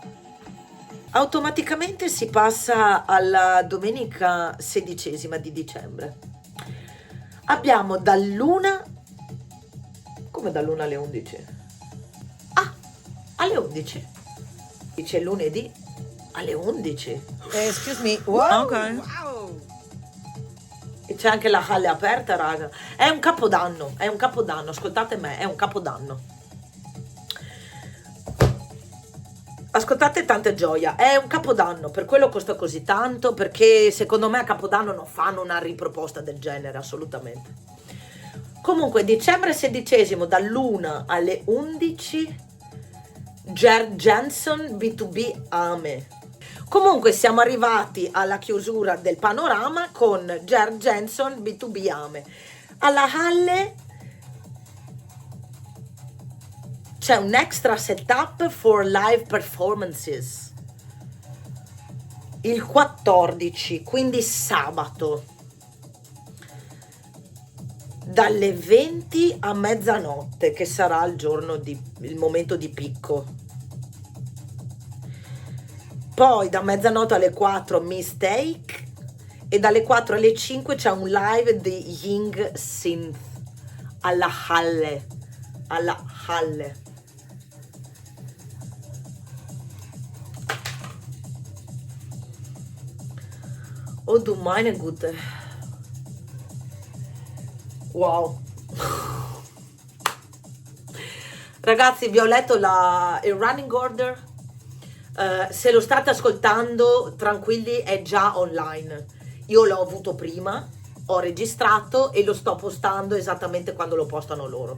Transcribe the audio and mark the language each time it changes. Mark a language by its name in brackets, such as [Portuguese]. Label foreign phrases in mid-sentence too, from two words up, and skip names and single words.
[Italian] Automaticamente si passa alla domenica 16ª di dicembre. Abbiamo dall'1, come dall'1 alle 11? Ah, alle 11. Dice lunedì alle 11. [English] Excuse me, what? Okay. Wow. [Italian] E c'è anche la halle aperta, raga. È un capodanno, ascoltate me, è un capodanno. Ascoltate tante gioia, è un capodanno, per quello costa così tanto, perché secondo me a Capodanno non fanno una riproposta del genere, assolutamente. Comunque, dicembre 16 dall'1 alle 11, Gerd Jensen B2B Ame. Comunque siamo arrivati alla chiusura del Panorama con Gerd Jensen B2B Ame. Alla Halle c'è un [English] extra setup for live performances [Italian] il 14, quindi sabato, dalle 20 a mezzanotte, che sarà il momento di picco. Poi da mezzanotte alle 4 Mistake, e dalle 4 alle 5 c'è un live di Ying Synth alla Halle. [German] Oh du meine Güte. Wow. [Italian] Ragazzi, vi ho letto il running order. Se lo state ascoltando, tranquilli, è già online. Io l'ho avuto prima, ho registrato e lo sto postando esattamente quando lo postano loro.